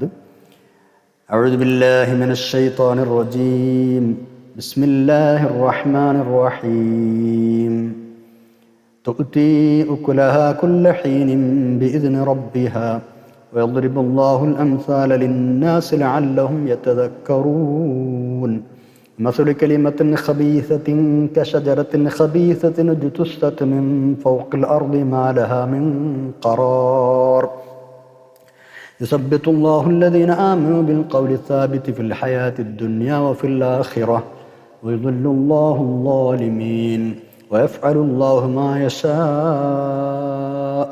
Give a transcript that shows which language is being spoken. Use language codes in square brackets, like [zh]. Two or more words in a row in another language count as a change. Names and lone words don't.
[ar] أعوذ بالله من الشيطان الرجيم. بسم الله الرحمن الرحيم. تؤتي أكلها كل حين بإذن ربها ويضرب الله الأمثال للناس لعلهم يتذكرون. مثل كلمة خبيثة كشجرة خبيثة اجتثت من فوق الأرض ما لها من قرار. يثبت الله الذين آمنوا بالقول الثابت في الحياة الدنيا وفي الآخرة ويضل الله الظالمين ويفعل الله ما يشاء.